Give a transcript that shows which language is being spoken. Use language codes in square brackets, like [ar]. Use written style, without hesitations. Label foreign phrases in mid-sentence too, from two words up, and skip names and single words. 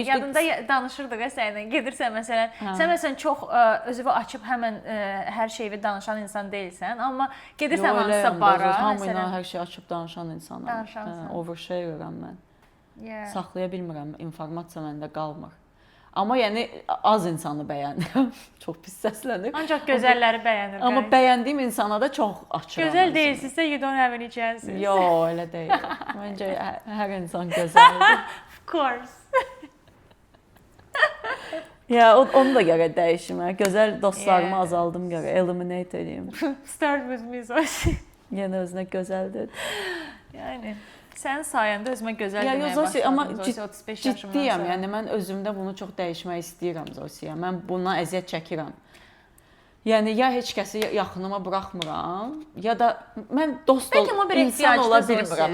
[az] Yadında danışırdıq səninlə. Gedirsən məsələn, sən məsələn çox özünü açıb həmən hər şeyi danışan insan deyilsən, amma gedirsən hansısa bara, hamıyla hər şeyi açıb danışan insanam. Danışansan. Overshare'am mən. Saxlaya bilmirəm, informasiya məndə qalmır. Amma yəni az insanı bəyənirəm. Çox pis səslənir. Ancaq gözəlləri bəyənirəm. Amma bəyəndiyim insana da çox açıram. Gözəl deyilsinizsə [en] you don't have any chances. [az] Yox, elə deyil. Məncə hər insan gözəldir. [en] Of course. [az] Ya onu da gərək dəyişim. Gözəl dostlarımı azaldım gərək, eliminate edeyim. [en] Start with me, [az] Zosi. Yəni özünə gözəldir. Yəni sənin sayəndə özümə gözəl deməyə Zosi, başladım. amma 35 yaşımdan ciddiyəm. sonra. Yəni mən özümdə bunu çox dəyişmək istəyirəm, Zosi. Mən buna əziyyət çəkirəm. Yəni ya heç kəsi yaxınıma buraxmıram, ya da mən dost insan ola bilmirəm.